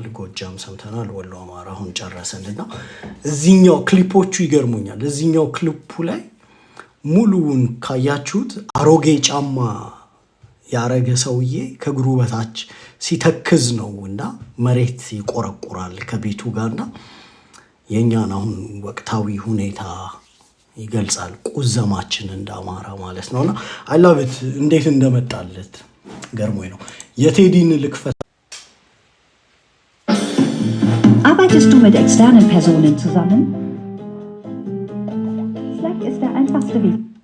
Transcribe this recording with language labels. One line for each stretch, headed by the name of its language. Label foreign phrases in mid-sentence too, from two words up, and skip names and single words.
Amharic: ጎጃም ሰምተናል ወሎ አማራ አሁን ጨረሰንና እዚህኛው ክሊፖቹ ይገርሙኛል እዚህኛው ክሊፑ ላይ ሙሉውን ካያችሁት አሮጌ ጫማ ያረገ ሰውዬ ከግሩ በታች ሲተክዝ ነውና መሬት ይቆረቁራል ከቤቱ ጋርና የኛን አሁን ወቅታዊ ሁኔታ ይገልጻል ቁዘማችን እንደ አማራ ማለት ነውና
English: I love it
Amharic: እንዴት እንደመጣለት ገርሞኝ ነው የቴዲን ልክፈት
German: Arbeitest du mit externen Personen zusammen? Slack ist der einfachste Weg.